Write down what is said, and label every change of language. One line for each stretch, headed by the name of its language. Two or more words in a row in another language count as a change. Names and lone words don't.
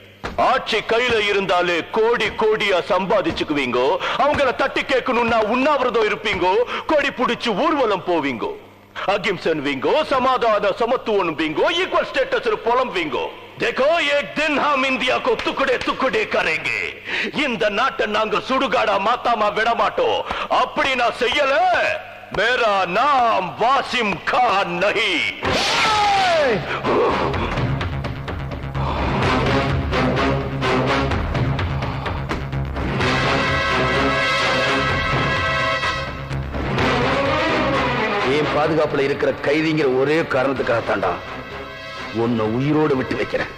Tamil: ஆட்சி கையில இருந்தாலே கோடி கோடியா சம்பாதிச்சுக்குவீங்க. அவங்கள தட்டி கேட்கணும்னா உண்ணாவிரதம் இருப்பீங்க, கொடி புடிச்சு ஊர்வலம் போவீங்க, அகிம்சன்வீங்கோ, சமாதான சமத்துவன்பீங்கோ,
English: equal status
Tamil: புலம்பீங்கோ.
Hindi: देखो एक दिन हम इंडिया को टुकड़े टुकड़े करेंगे.
Tamil: இந்த நாட்டை நாங்க சுடுகாடா மாத்தாமா விட மாட்டோம். அப்படி நான் செய்யல,
Hindi: मेरा नाम वासिम खान नहीं.
Tamil: என் பாதுகாப்புல இருக்கிற கைதிங்கிற ஒரே காரணத்துக்காக தாண்டா உன்னை உயிரோடு விட்டு வைக்கிறேன்.